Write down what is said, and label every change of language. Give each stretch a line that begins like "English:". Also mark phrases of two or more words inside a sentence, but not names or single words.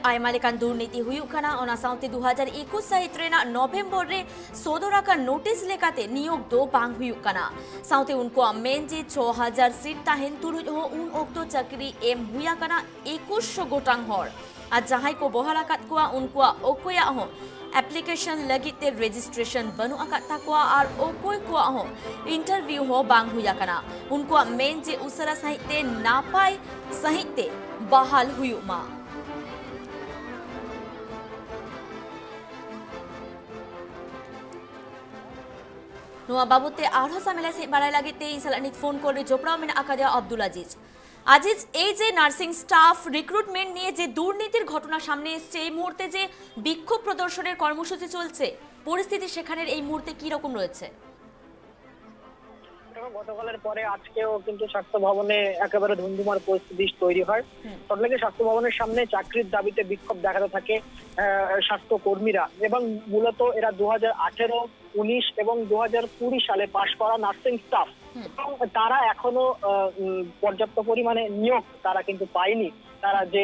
Santali: ᱟᱭᱢᱟ ᱞᱮᱠᱟᱱ ᱫᱩᱨᱱᱤᱛᱤ ᱦᱩᱭᱩᱜ ᱠᱟᱱᱟ ᱚᱱᱟ ᱥᱟᱶᱛᱮ 2021 ᱥᱟᱹᱦᱤᱛ ᱨᱮᱱᱟᱜ ᱱᱚᱵᱷᱮᱢᱵᱚᱨ ᱨᱮ ᱥᱚᱫᱚᱨ ᱟᱠᱟᱱ ᱱᱳᱴᱤᱥ ᱞᱮᱠᱟᱛᱮ ᱱᱤᱭᱳᱜ ᱫᱚ ᱵᱟᱝ ᱦᱩᱭᱩᱜ ᱠᱟᱱᱟ ᱥᱟᱶᱛᱮ ᱩᱱᱠᱩᱣᱟᱜ ᱢᱮᱱ ᱡᱮ 6000 ᱥᱤᱴ ᱛᱟᱦᱮᱱ ᱛᱩᱞᱩᱡ ᱦᱚᱸ ᱩᱱ ᱚᱠᱛᱚ ᱪᱟᱹᱠᱨᱤ ᱮᱢ ᱦᱩᱭ ᱟᱠᱟᱱᱟ 2100 गोटांग हर और जहां को बहाल आकाद कुआ उनकुआ ओकोया हो एप्लीकेशन लगी ते रजिस्ट्रेशन बनु आकाद ताकुआ और ओकोय कुआ हो इंटरव्यू हो बांग हुया कना उनकुआ मेन जे उसरा सहिते नापाय सहिते बहाल हुयुमा ᱱᱚᱣᱟ ᱵᱟᱵᱚᱛᱮ ᱟᱨᱦᱚᱸ ᱥᱟᱢᱮᱞᱟ ᱥᱮ ᱵᱟᱲᱟᱭ ᱞᱟᱹᱜᱤᱫ ᱛᱮ ᱤᱧ ᱥᱟᱞᱟᱜ ᱱᱤᱛ ᱯᱷᱳᱱ ᱠᱚᱞ ᱨᱮ ᱡᱚᱯᱲᱟᱣ ᱢᱮᱱᱟᱜ ᱟᱠᱟᱫᱮᱭᱟ
Bangla: আব্দুল আজিজ আজিজ এই যে নার্সিং স্টাফ রিক্রুটমেন্ট নিয়ে যে দুর্নীতির ঘটনা সামনে এসেছে এই মুহূর্তে যে বিক্ষোভ প্রদর্শনের কর্মসূচি চলছে পরিস্থিতি সেখানের এই মুহূর্তে কি রকম রয়েছে গতকালের পরে আজকেও কিন্তু স্বাস্থ্য ভবনে একেবারে ধুমধুমার পরিস্থিতি তৈরি হয় সল্টলেকে স্বাস্থ্য ভবনের সামনে চাকরির দাবিতে বিক্ষোভ দেখাতে থাকে স্বাস্থ্য কর্মীরা এবং মূলত এরা 2018, 19 এবং 2020 সালে পাশ করা নার্সিং স্টাফ এবং তারা এখনো পর্যাপ্ত পরিমাণে নিয়োগ তারা কিন্তু পায়নি তারা